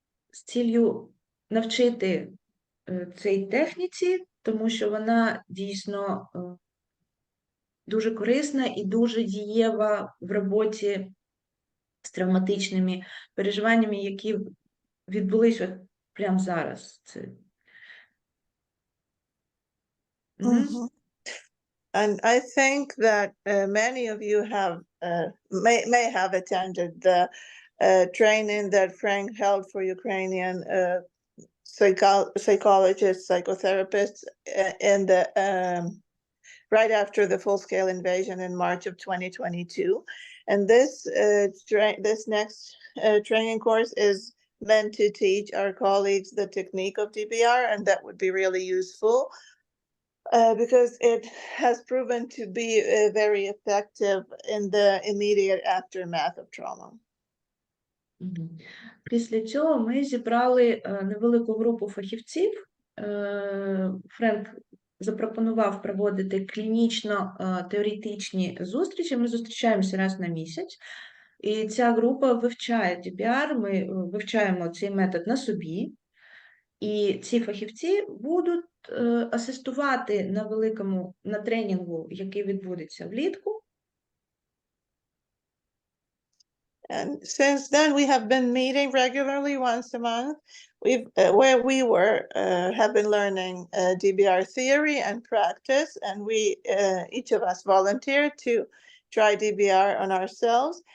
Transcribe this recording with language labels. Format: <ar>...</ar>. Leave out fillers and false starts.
<uk>з ціллю навчити цій техніці, тому що вона дійсно дуже корисна і дуже дієва в роботі з травматичними переживаннями, які відбулися прямо зараз.</uk> <en>And I think that many of you have may have attended the training that Frank held for Ukrainian psychologists, psychotherapists in the right after the full-scale invasion in March of 2022. And this next training course is meant to teach our colleagues the technique of DBR, and that would be really useful. Because it has proven to be very effective in the immediate aftermath of trauma.</en> <uk>Після цього ми зібрали невелику групу фахівців. Френк запропонував проводити клінічно-теоретичні зустрічі. Ми зустрічаємося раз на місяць. І ця група вивчає DBR, ми вивчаємо цей метод на собі. І ці фахівці будуть асистувати на тренінгу, який відбудеться влітку.</uk> <en>And since then, we have been meeting regularly once a month. Where we have been learning DBR theory and practice, and we each of us volunteered to try DBR on ourselves.</en>